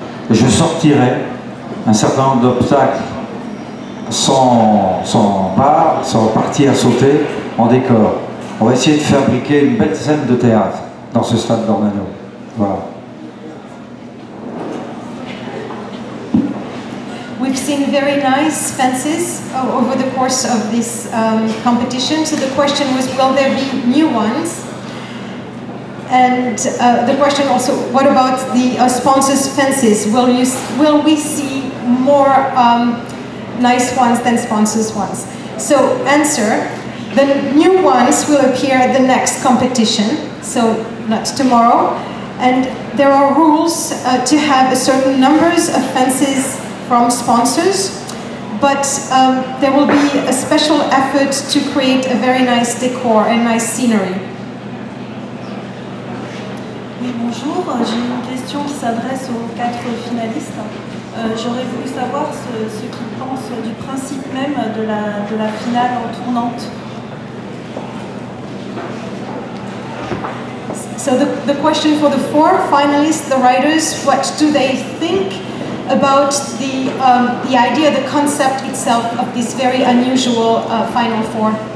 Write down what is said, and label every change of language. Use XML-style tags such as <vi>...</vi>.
<fr>Et je sortirai un certain nombre d'obstacles sans barre, sans partie à sauter, en décor. On va essayer de fabriquer une belle scène de théâtre dans ce stade d'Ornano. Voilà.</fr> <en>We've seen very nice fences over the course of this competition. So the question was, will there be new ones? And the question also, what about the sponsors' fences? Will we see more nice ones than sponsors' ones? So answer, the new ones will appear at the next competition, so not tomorrow. And there are rules to have a certain numbers of fences from sponsors, but there will be a special effort to create a very nice decor and nice scenery.</en> <fr>Oui, bonjour, j'ai une question qui s'adresse aux 4 finalistes. J'aurais voulu savoir ce qu'ils pensent du principe même de la finale en tournante.</fr> <en>So the question for the 4 finalists, the riders, what do they think about the idea, the concept itself of this very unusual Final Four?</en>